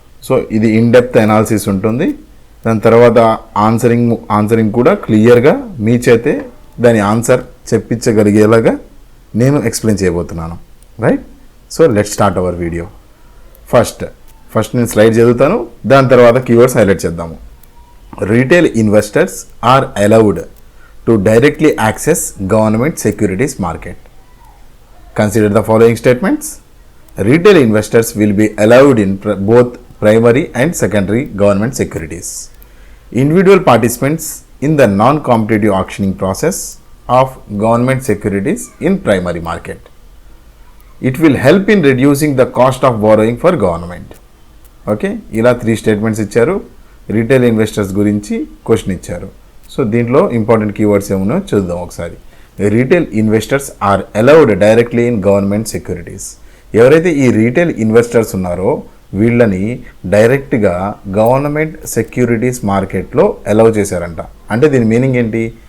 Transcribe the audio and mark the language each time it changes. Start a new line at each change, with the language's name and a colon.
Telugu: So ఇది in depth analysis ఉంటుంది. దాని తర్వాత ఆన్సరింగ్ కూడా క్లియర్గా మీ చేతే దాని ఆన్సర్ చెప్పించగలిగేలాగా నేను ఎక్స్ప్లెయిన్ చేయబోతున్నాను. Right?
English: So let start our video.
Telugu: First నేను స్లైడ్ చదువుతాను, దాని తర్వాత కీవర్డ్స్ హైలైట్ చేద్దాము.
English: Retail investors are allowed to directly access government securities market. Consider the following statements. Retail investors will be allowed in both primary and secondary government securities. Individual participants in the non-competitive auctioning process of government securities in primary market. It will help in reducing the cost of borrowing for government.
Telugu: Okay, ఇలా 3 statements ఇచ్చారు. Retail investors గురించి question ఇచ్చారు. So దీంట్లో important keywords ఏమున్నాయో చూద్దాం ఒకసారి.
English: Retail investors are allowed directly in government securities.
Telugu: ఎవరైతే ఈ రీటైల్ ఇన్వెస్టర్స్ ఉన్నారో వీళ్ళని డైరెక్ట్గా గవర్నమెంట్ సెక్యూరిటీస్ మార్కెట్లో అలౌ చేశారంట. అంటే దీని మీనింగ్ ఏంటి?